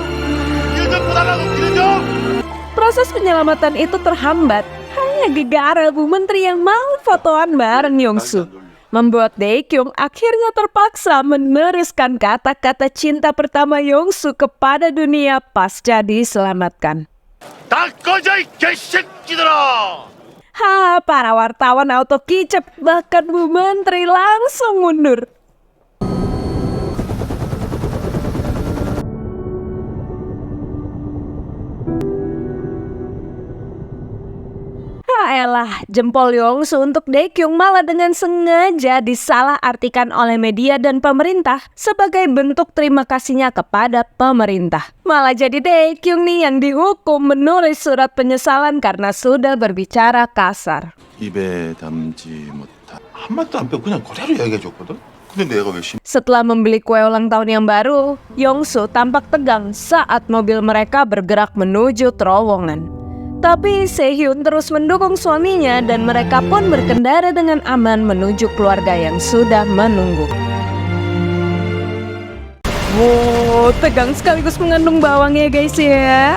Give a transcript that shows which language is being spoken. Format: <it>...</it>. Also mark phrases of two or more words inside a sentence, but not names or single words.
<id>Proses penyelamatan itu terhambat. Hanya gegara Bu Menteri yang mau fotoan bareng Yong-soo, membuat Dae-kyung akhirnya terpaksa meneruskan kata-kata cinta pertama Yong-soo kepada dunia pasca diselamatkan.</id> <ko>다 꺼져 이 개새끼들아!</ko> <id>Para wartawan auto kicep, bahkan Bu Menteri langsung mundur. Elah, jempol Yong-soo untuk Dae-kyung malah dengan sengaja disalahartikan oleh media dan pemerintah sebagai bentuk terima kasihnya kepada pemerintah. Malah jadi Dae-kyung nih yang dihukum menulis surat penyesalan karena sudah berbicara kasar.</id> <ko>입에 담지 못한 한마디도 안 빼고 그냥 그대로 이야기해줬거든. 근데 내가 왜</ko> <id>Setelah membeli kue ulang tahun yang baru, Yong-soo tampak tegang saat mobil mereka bergerak menuju terowongan. Tapi Sehun terus mendukung suaminya dan mereka pun berkendara dengan aman menuju keluarga yang sudah menunggu. Wow, tegang sekaligus mengandung bawang ya guys ya.</id>